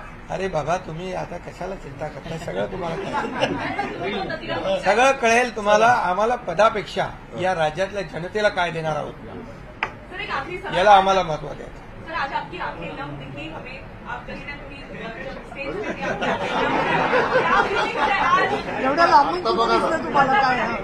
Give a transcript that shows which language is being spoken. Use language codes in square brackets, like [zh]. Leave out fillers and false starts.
[mr] अरे बाबा, तुम्ही आता कशाला चिंता करताय? सगळं तुम्हाला कळेल. सगळं कळेल तुम्हाला. आम्हाला पदापेक्षा या राज्यातल्या जनतेला काय देणार आहोत [hi] सर एक आखिरी सवाल, [mr] याला आम्हाला महत्व द्यायचं. [hi] सर आज आपकी आंखें नम दिखी हमें, आप कहीं ना कहीं जब स्टेज पे थी, आपकी आंखें नम दिखी. क्या फीलिंग है आज? [mr] एवढ्या लांबून कुठं दिसलं तुम्हाला काय?